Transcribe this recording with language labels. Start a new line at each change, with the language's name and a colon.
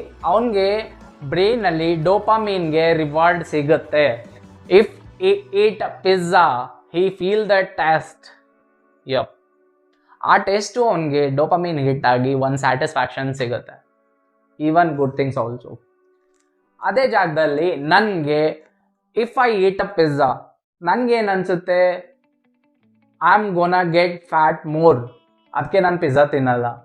Kannada: ಅವನಿಗೆ ಬ್ರೈನಲ್ಲಿ ಡೋಪಾಮೀನ್ಗೆ ರಿವಾರ್ಡ್ ಸಿಗುತ್ತೆ.
English: If he eat a pizza, he feel the taste.
Kannada: ಯಪ್, ಆ taste ಅವನಿಗೆ ಡೋಪಾಮೀನ್ ಹಿಟ್ ಆಗಿ ಒಂದು ಸ್ಯಾಟಿಸ್ಫ್ಯಾಕ್ಷನ್ ಸಿಗುತ್ತೆ.
English: Even good things also.
Kannada: ಅದೇ ಜಾಗದಲ್ಲಿ ನನಗೆ
English: if I eat a pizza,
Kannada: ನನಗೇನು ಅನಿಸುತ್ತೆ,
English: I am gonna get fat more,
Kannada: ಅದಕ್ಕೆ ನಾನು ಪಿಜ್ಜಾ ತಿನ್ನಲ್ಲ.